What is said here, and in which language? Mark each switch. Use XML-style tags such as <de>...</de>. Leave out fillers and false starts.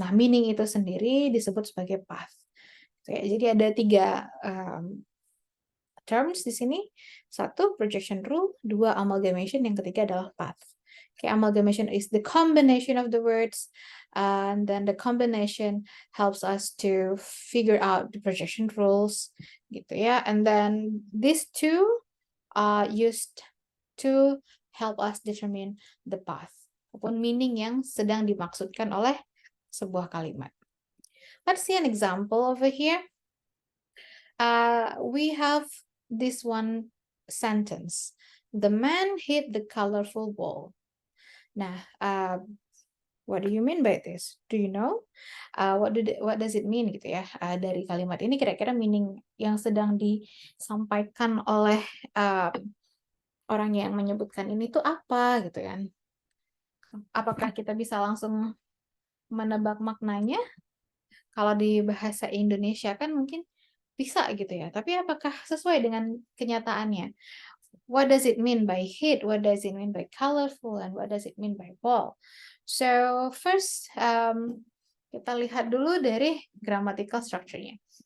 <id>Nah, meaning itu sendiri disebut sebagai path. Jadi ada 3 terms di sini. 1, projection rule. 2, amalgamation. Yang ketiga adalah path.</id> <en>Okay, amalgamation is the combination of the words, and then the combination helps us to figure out the projection rules,</en> <id>gitu ya.</id> <en>And then these two are used to help us determine the path,</en> <id>ataupun meaning yang sedang dimaksudkan oleh sebuah kalimat.</id> <en>Let's see an example over here. We have this one sentence. The man hit the colorful ball. Nah, what do you mean by this? Do you know? What does it mean</en> <id>gitu ya? Dari kalimat ini kira-kira meaning yang sedang disampaikan oleh orang yang menyebutkan ini tuh apa gitu kan? Apakah kita bisa langsung menebak maknanya? Kalau di bahasa Indonesia kan mungkin bisa gitu ya. Tapi apakah sesuai dengan kenyataannya?</id> <en>What does it mean by hit? What does it mean by colorful? And what does it mean by ball? So first,</en> <id>kita lihat dulu dari grammatical structure-nya.</id>